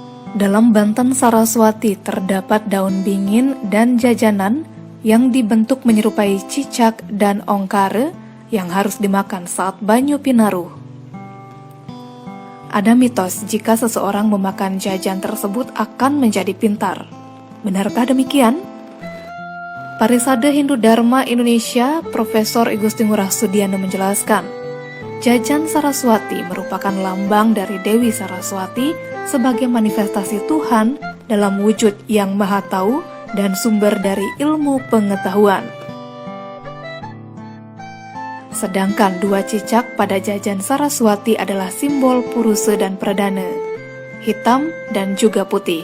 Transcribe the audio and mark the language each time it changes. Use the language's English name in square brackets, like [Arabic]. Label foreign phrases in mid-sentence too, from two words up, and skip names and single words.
[Indonesian] Dalam Banten Saraswati terdapat daun bingin dan jajanan yang dibentuk menyerupai cicak dan ongkare yang harus dimakan saat banyu pinaruh. Ada mitos jika seseorang memakan jajan tersebut akan menjadi pintar. Benarkah demikian? Parisade Hindu Dharma Indonesia Profesor I Gusti Ngurah Sudiana menjelaskan, jajan Saraswati merupakan lambang dari Dewi Saraswati sebagai manifestasi Tuhan dalam wujud yang maha tahu dan sumber dari ilmu pengetahuan. Sedangkan dua cicak pada jajan Saraswati adalah simbol Purusa dan Pradana, hitam dan juga putih.